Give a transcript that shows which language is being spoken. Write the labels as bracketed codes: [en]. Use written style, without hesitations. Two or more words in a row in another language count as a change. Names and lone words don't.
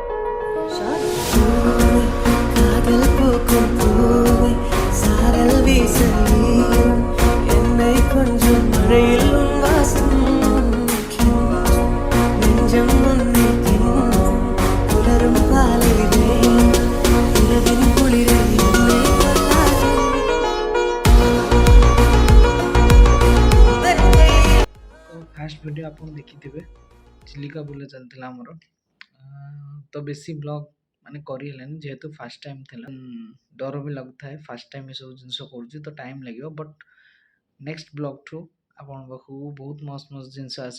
[ta] காதல் பூக்கும் பூவை சாரல் வீசலியும் என்னை கொஞ்சம் மழையில் உன் வாசம் நெஞ்சம் முன்னே புலரும் பாலிலே இரவின் குளிரை என்னை கொள்ளாதே [en] first video [or] ଆପଣ ଦେଖିଥିବେ ଚିଲିକା ବୁଲା ଚାଲିଥିଲା ଆମର। ତ ବେଶୀ ବ୍ଲଗ୍ ମାନେ କରିହେଲାନି ଯେହେତୁ [en] first time [or] ଥିଲା। ଡର ବି ଲାଗୁଥାଏ [en] first time [or] ଏସବୁ ଜିନିଷ କରୁଛି ତ ଟାଇମ୍ ଲାଗିବ। [en] but next blog [or] ଆପଣଙ୍କ ପାଖକୁ ବହୁତ [hi] मस्त मस्त [or] ଜିନିଷ ଆସିବ।